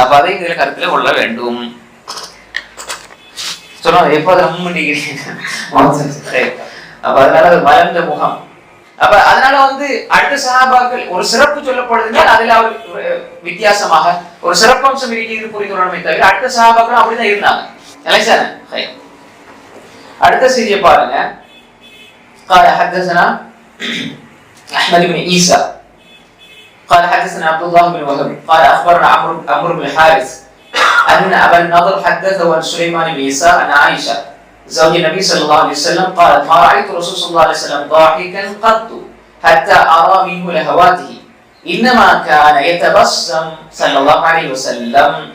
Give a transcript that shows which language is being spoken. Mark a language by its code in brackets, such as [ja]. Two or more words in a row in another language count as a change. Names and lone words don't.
[ta] அப்ப அதை இதுல கருத்துல கொள்ள வேண்டும். சொல்லுவாங்க எப்போது அப்ப அதனால மலர்ந்த முகம். அப்ப அதனால வந்து அடுத்த சஹாபாக்கள் ஒரு சிறப்பு சொல்லப்படுதுன்னா அதுல அவர் வித்தியாசமாக ஒரு சிறப்பம்சம் இருக்கிறது புரிந்து கொள்ளணுமே தவிர அடுத்த சஹாபாக்களும் அப்படிதான் இருந்தாங்க. அடுத்த செய்தியை பாருங்க. [ar] قال حدثنا احمد بن عيسى قال حدثنا عبد الله بن وهب قال اخبرنا عمرو بن الحارث ان ابا النضر حدثه عن سليمان بن عيسى عن عائشه زوج النبي صلى الله عليه وسلم قالت ما رايت الرسول صلى الله عليه وسلم ضاحكا قط حتى ارى منه لهواته انما كان يتبسم صلى الله عليه وسلم.